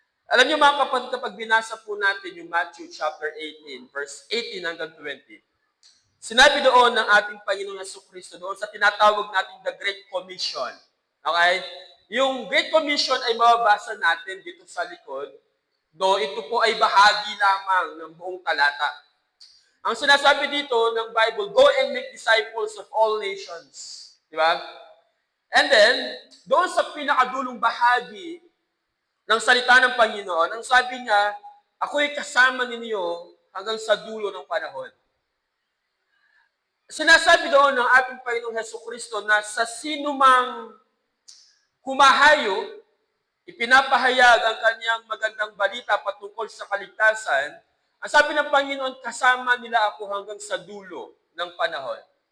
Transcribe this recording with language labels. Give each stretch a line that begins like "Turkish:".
Filipino: Alam niyo mga kapatid, kapag binasa po natin yung Matthew chapter 18, verse 18 hanggang 20, sinabi doon ng ating Panginoong Jesucristo doon sa tinatawag natin the Great Commission. Okay? Yung Great Commission ay mababasa natin dito sa likod, do ito po ay bahagi lamang ng buong talata. Ang sinasabi dito ng
English: Bible, go and make disciples of all nations.
Filipino: Di ba? And then, doon sa pinakadulong bahagi ng salita ng Panginoon, ang sabi niya, ako'y kasama ninyo hanggang sa dulo ng panahon. Sinasabi doon ng ating Panginoong Hesukristo na sa sinumang humahayo, ipinapahayag ang kanyang magandang balita patungkol sa kaligtasan, ang sabi ng Panginoon, kasama nila ako hanggang sa dulo. ng panahon.